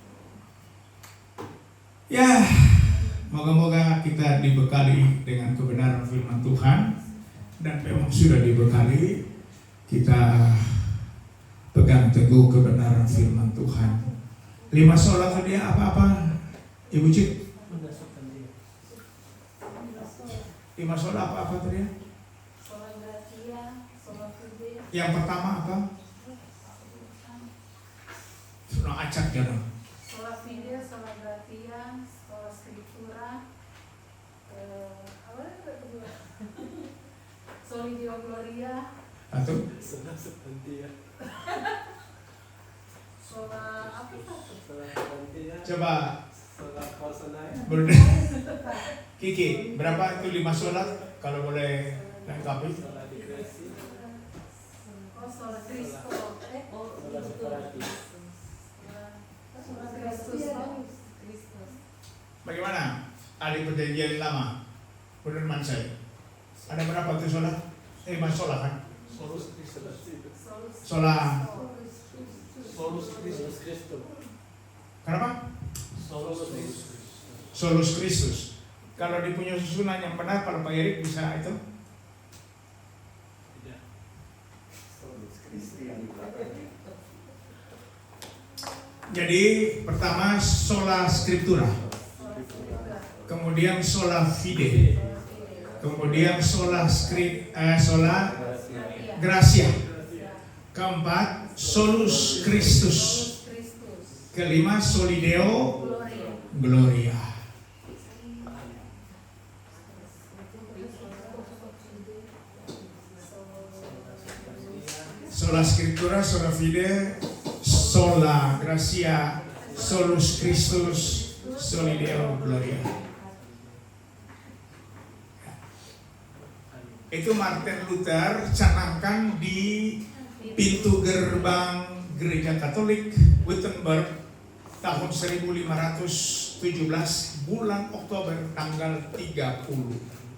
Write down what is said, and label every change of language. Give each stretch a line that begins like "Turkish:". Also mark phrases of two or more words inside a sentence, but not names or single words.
Indonesian: Ya, moga-moga kita dibekali dengan kebenaran firman Tuhan, dan memang sudah dibekali, kita pegang teguh kebenaran firman Tuhan. 5 sola tadi apa-apa, Ibu Cik? 5 sola apa-apa tadi?
Latin: Sola gratia, sola fide,
Indonesian: Yang pertama apa? Sudah acak ya dong.
Latin: sola fide, sola gratia, sola scriptura,
Indonesian: apa yang kedua?
Latin: Soli Deo Gloria,
Indonesian: Satu. sola apa satu? Coba Kiki, berapa itu 5 sola? Kalau boleh lengkapi.
Latin: Oh, sola Cristo, sola Kristus, Kristus.
Indonesian: Bagaimana? Ahli perjanjian lama, menurut Mansai, ada berapa tuh sola? 5 sola kan? Sola. Kenapa?
Latin: Solus Christus.
Indonesian: Kalau dipunya susunan yang benar, kalau Pak Erik bisa itu. Jadi pertama
Latin: sola scriptura,
Indonesian: kemudian
Latin: sola fide,
Indonesian: kemudian
Latin: sola gracia,
Indonesian: keempat
Latin: solus Christus,
Indonesian: kelima
Latin: soli Deo Gloria. Sola scriptura, sola fide, sola gracia, solus Christus, soli Deo Gloria.
Indonesian: Itu Martin Luther canangkan di pintu gerbang Gereja Katolik Wittenberg tahun 1517 bulan Oktober tanggal 30.